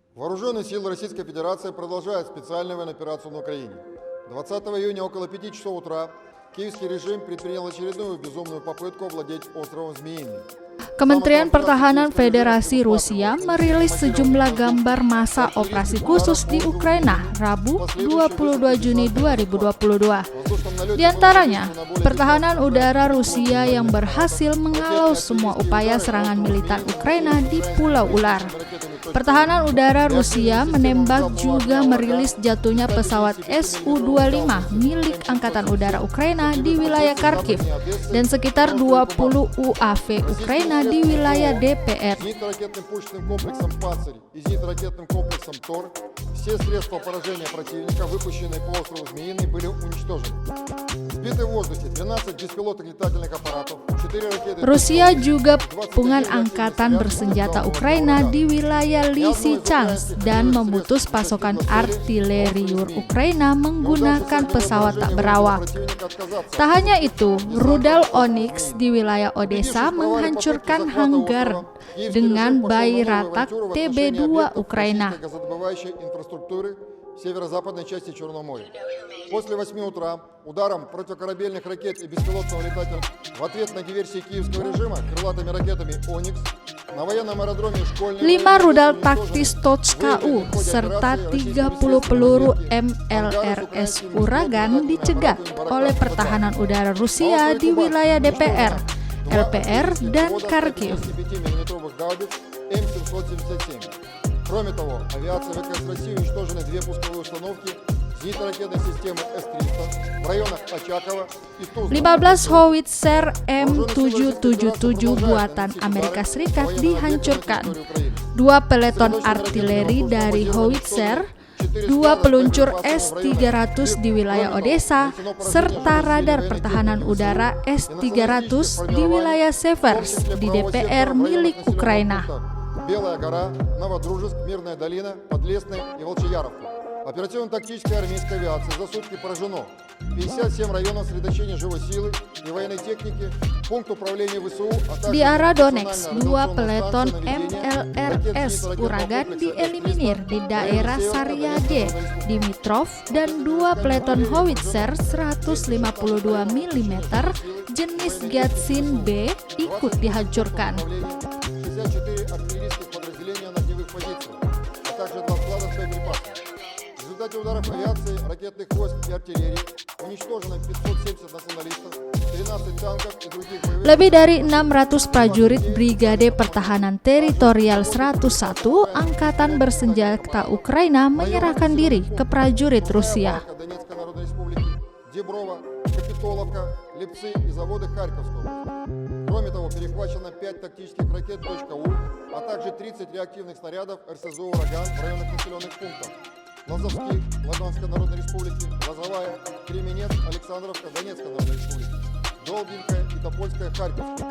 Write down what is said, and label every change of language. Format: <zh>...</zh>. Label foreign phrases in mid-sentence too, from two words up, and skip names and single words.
<ru>Вооруженные силы Российской Федерации продолжают специальную военную операцию на Украине. 20 июня около 5 часов утра киевский режим предпринял очередную безумную попытку овладеть островом Змеиный.</ru> <id>Kementerian Pertahanan Federasi Rusia merilis sejumlah gambar masa operasi khusus di Ukraina Rabu 22 Juni 2022. Di antaranya, pertahanan udara Rusia yang berhasil menghalau semua upaya serangan militer Ukraina di Pulau Ular. Pertahanan udara Rusia menembak juga merilis jatuhnya pesawat Su-25 milik Angkatan Udara Ukraina di wilayah Kharkiv dan sekitar 20 UAV Ukraina di wilayah DPR.</id> <ru>Все средства поражения противника, выпущенные по острову Змеиный, были уничтожены. Сбиты в воздухе 12 беспилотных летательных аппаратов, 4 ракеты...</ru> <id>Rusia juga pengan angkatan bersenjata Ukraina di wilayah Lysychansk dan memutus pasokan artileri Ukraina menggunakan pesawat tak berawak. Tak hanya itu, rudal Onyx di wilayah Odessa menghancurkan hanggar dengan Bayraktar TB2 Ukraina.</id> <ru>Инфраструктуры северо-западной части Черного моря. После 8 утра ударом противокорабельных ракет и беспилотного летательного в ответ на диверсии киевского режима крылатыми ракетами «Оникс» на военном аэродроме Школьный...</ru> <id>5 rudal taktis TOCH-KU serta 30 peluru MLRS Uragan dicegat oleh pertahanan udara Rusia di wilayah DPR, LPR, dan Kharkiv.</id> <ru>Кроме того, авиация ВКС России уничтожены 2 пусковые установки зенитно-ракетной системы С-300 в районах Очакова и Тузла.</ru> <id>15 howitzer M777 buatan Amerika Serikat dihancurkan, 2 peleton artileri dari howitzer, 2 peluncur S-300 di wilayah Odessa, serta radar pertahanan udara S-300 di wilayah Severs di DPR milik Ukraina.</id> <ru>Белая гора, Новодружеск, Мирная долина, Подлесная и Волчияровка. Оперативно-тактической армейской авиации за сутки поражено 57 районов сосредоточения живой силы и военной техники, пункт управления ВСУ,</ru> <id>Di arah Donetsk, 2 peleton MLRS Uragan dieliminir di daerah Saryade, Dimitrov, dan 2 peleton howitzer 152 mm jenis Gatsin B ikut dihancurkan.</id> <ru>64 артиллерийских подразделения на огневых позициях, а также 2 склада с боеприпасами. В результате ударов авиации, ракетных войск и артиллерии уничтожено 570 националистов, 13 танков и других боевых...</ru> <id>Lebih dari 600 prajurit Brigade Pertahanan Teritorial 101 Angkatan Bersenjata Ukraina menyerahkan diri ke prajurit Rusia.</id> <ru>Донецкой Народной Республики, Деброва, Капитоловка, Лепцы и заводы Харьковской области. Кроме того, перехвачено 5 тактических ракет .У, а также 30 реактивных снарядов РСЗО «Ураган» в районах населенных пунктов Лазовский, Ладанской Народной Республики, Лозовая, Кременец, Александровка, Донецкой Народной Республики, Долгинская и Топольская, Харьковская.</ru>